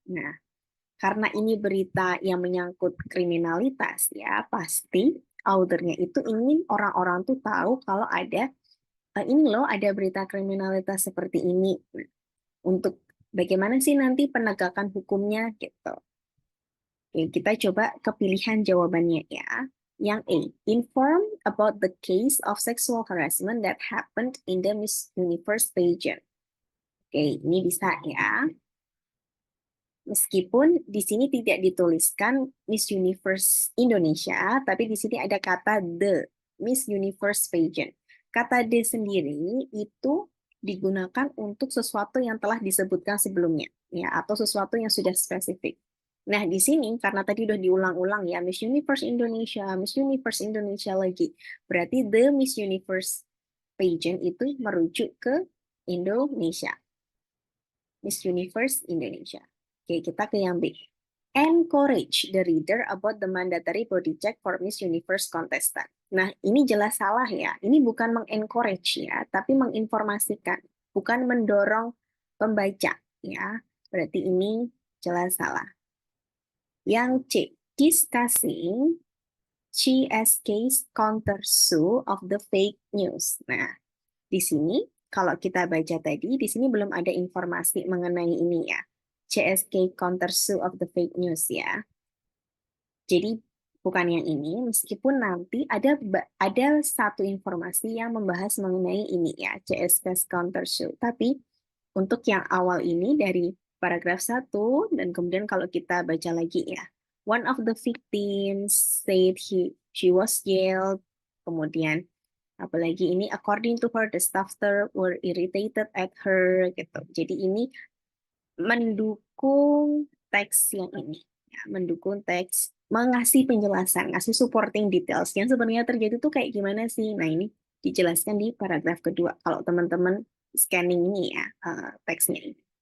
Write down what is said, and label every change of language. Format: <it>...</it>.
<id>Nah, karena ini berita yang menyangkut kriminalitas ya, pasti authornya itu ingin orang-orang tuh tahu kalau ada ini loh ada berita kriminalitas seperti ini. Untuk bagaimana sih nanti penegakan hukumnya gitu. Oke, kita coba ke pilihan jawabannya ya.</id> <en>Yang A, inform about the case of sexual harassment that happened in the Miss Universe pageant.</en> <id>Oke, ini bisa ya. Meskipun di sini tidak dituliskan Miss Universe Indonesia, tapi di sini ada kata</id> <en>the Miss Universe pageant.</en> <id>Kata the sendiri itu digunakan untuk sesuatu yang telah disebutkan sebelumnya, ya, atau sesuatu yang sudah spesifik. Nah, di sini karena tadi udah diulang-ulang ya, Miss Universe Indonesia lagi. Berarti the Miss Universe pageant itu merujuk ke Indonesia.</id> <en>Miss Universe Indonesia.</en> <id>Oke, kita ke yang B.</id> <en>Encourage the reader about the mandatory body check for Miss Universe contestant.</en> <id>Nah, ini jelas salah ya. Ini bukan mengencourage ya, tapi menginformasikan, bukan mendorong pembaca ya. Berarti ini jelas salah.</id> <en>Yang C, discussing CSK's counter sue of the fake news.</en> <id>Nah, di sini kalau kita baca tadi, di sini belum ada informasi mengenai ini ya.</id> <en>CSK counter sue of the fake news</en> <id>ya. Jadi bukan yang ini, meskipun nanti ada satu informasi yang membahas mengenai ini ya, CSK counter sue. Tapi untuk yang awal ini dari paragraf 1 dan kemudian kalau kita baca lagi ya.</id> <en>One of the victims said she was jailed.</en> <id>Kemudian apalagi ini</id> <en>according to her the staff were irritated at her</en> <id>gitu. Jadi ini mendukung teks yang ini ya, mendukung teks mengasih penjelasan, ngasih supporting details yang sebenarnya terjadi tuh kayak gimana sih. Nah, ini dijelaskan di paragraf kedua kalau teman-teman scanning ini ya teksnya ini.</id>